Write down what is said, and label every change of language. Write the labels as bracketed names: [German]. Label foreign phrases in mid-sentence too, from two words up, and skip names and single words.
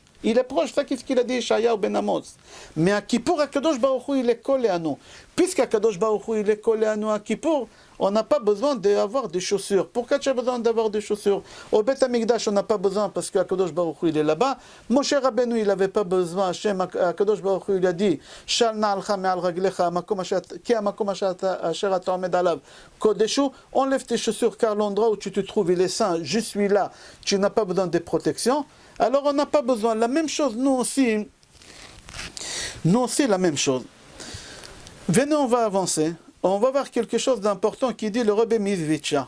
[French] Il est proche, ça qu'est-ce qu'il a dit Yeshayahu ben Amos. Mais à Kippour, Akadosh Baruch Hu, il est collé à nous. Puisqu'Akadosh Baruch Hu, il est collé à nous à Kippour, on n'a pas besoin d'avoir des chaussures. Pourquoi tu as besoin d'avoir des chaussures? Au Beth Amikdash, on n'a pas besoin parce qu'Akadosh Baruch Hu, il est là-bas. Moshe Rabbeinu, il n'avait pas besoin. [Hebrew] Akadosh Baruch Hu, [French] il a dit [Hebrew] של נעלך מעל רגלך כי המקום אשר אתה עומד עליו קדש. [French] Enlève tes chaussures car l'endroit où tu te trouves, il est saint. Je suis là. Tu n'as pas besoin de protection. Alors on n'a pas besoin. La même chose, nous aussi, la même chose. Venez, on va avancer. On va voir quelque chose d'important qui dit le Rebbe Mizvitcha.